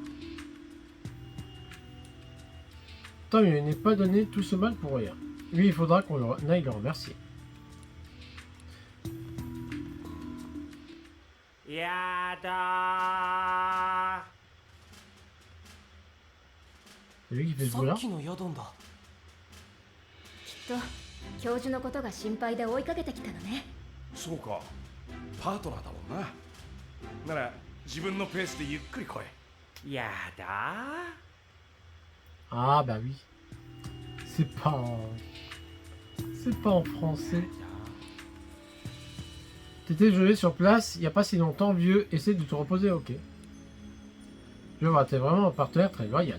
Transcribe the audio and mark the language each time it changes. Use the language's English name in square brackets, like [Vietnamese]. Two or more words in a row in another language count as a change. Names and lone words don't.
[French] Tant mieux, il n'est pas donné tout ce mal pour rien. Lui, il faudra qu'on aille le remercier. [Japanese] やだ [French] C'est lui qui fait ー。 ce [Japanese] さ [French] bruit là? [Japanese] っきのヤドンだ。きっと教授のことが心配で追いかけてきたのね。そうかパートナーだもんな。なら自分のペースでゆっくり来い。やだ [French] Ah bah oui. C'est pas en... C'est pas en français. T'étais gelé sur place il n'y a pas si longtemps, vieux. Essaie de te reposer, ok. Je vois, t'es vraiment un partenaire très loyal.